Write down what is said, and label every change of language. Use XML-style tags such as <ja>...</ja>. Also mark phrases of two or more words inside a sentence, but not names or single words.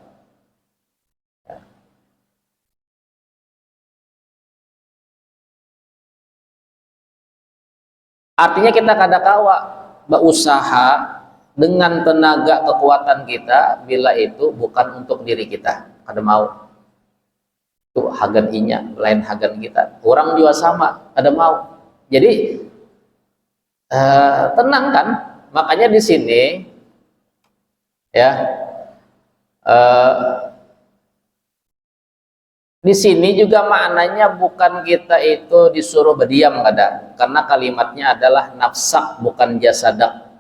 <id>Artinya kita kadakawa berusaha dengan tenaga kekuatan kita, bila itu bukan untuk diri kita,</id> <bjn>kada mau. Itu hagan inya, lain hagan kita. Orang juga sama, kada mau.</bjn> <id>Jadi tenang kan? Makanya di sini ya, di sini juga maknanya bukan kita itu disuruh berdiam, kada. Karena kalimatnya adalah nafsak, bukan jasadak.</id>